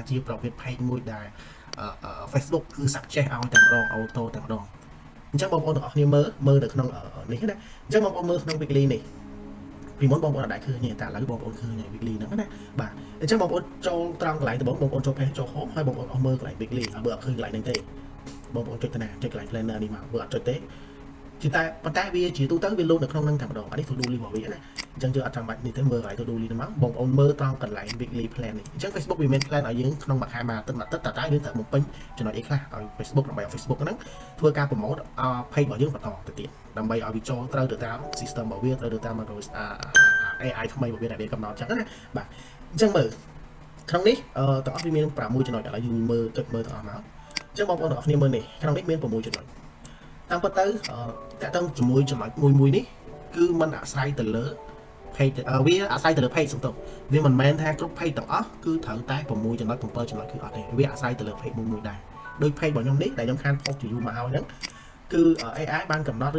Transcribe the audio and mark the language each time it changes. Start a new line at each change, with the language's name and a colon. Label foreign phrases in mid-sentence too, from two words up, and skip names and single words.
Khmer: ជាប្រភេទ page មួយដែល Facebook គឺ suggest ឲ្យតែម្ដង auto តែម្ដងអញ្ចឹងបងប្អូនទាំងអស់គ្នាមើលនៅក្នុងនេះណាអញ្ចឹងបងប្អូនមើលក្នុង weekly នេះពីមុនបងប្អូនអត់ដែរឃើញទេតែឥឡូ វបងប្អូនឃើញហើយ weekly ហ្នឹងណាបាទអញ្ចឹងបងប្អូនចូលត្រង់កន្លែងដំបូងបងប្អូនចូល page ចូល home ហើយបងប្អូនអស់មើលកន្លែង weekly បើអត់ឃើញកន្លែងហ្នឹងទេបងប្អូនចុចទៅណាចុចកន្លែង planner នេះមកបើអត់ចុចទេជាតែប៉ុន្តែវាជាទូទៅវាលោតនៅក្នុងហ្នឹងតែម្ដងអានេះ
English: to do list
Khmer: របស់វាណាអញ្ចឹងយើងអត់ចាំបាច់នេះទេមើលកន្លែង
English: to do list
Khmer: ហ្នឹងមកបងប្អូនមើលត្រង់កន្លែង
English: weekly plan
Khmer: នេះអញ្ចឹង Facebook វាមាន plan ឲ្យយើងក្នុងមួយខែមួយអាទិត្យតែយើងត្រូវបំពេញចំណុចអីខ្លះឲ្យ Facebook ដើម្បីឲ្យ Facebook ហ្នឹងធ្វើការ promote page របស់យើងបន្តទៅទៀតដើម្បីឲ្យវាចូលត្រូវទៅតាម system របស់វាត្រូវទៅតាម AI ថ្មីរបស់វាដែលវាកំណត់អញ្ចឹងណាបាទអញ្ចឹងមើលក្នុងនេះទាំងអស់វាមាន6ចំណុចឥឡូវយើងមើលចុចមើលទាំងអស់មកអញ្ចឹងបងប្អូនទាំងអស់គ្នាមើលនេះក្នុងនេះមាន6ចំណុចតាមពិតទៅតាក់ទងជាមួយចំណុចមួយនេះគឺมันអាស្រ័យទៅលើ page វាអាស្រ័យទៅលើ page សំទោសវាមិនមែនថាគ្រប់ page ទាំងអស់គឺត្រូវតែ6ចំណុច7ចំណុចគឺអត់ទេវាអាស្រ័យទៅលើ page មួយដែរដោយ page របស់ខ្ញុំនេះដែលខ្ញុំខានផុសជាយូរមកហើយហ្នឹងគឺ AI បានកំណត់ឬ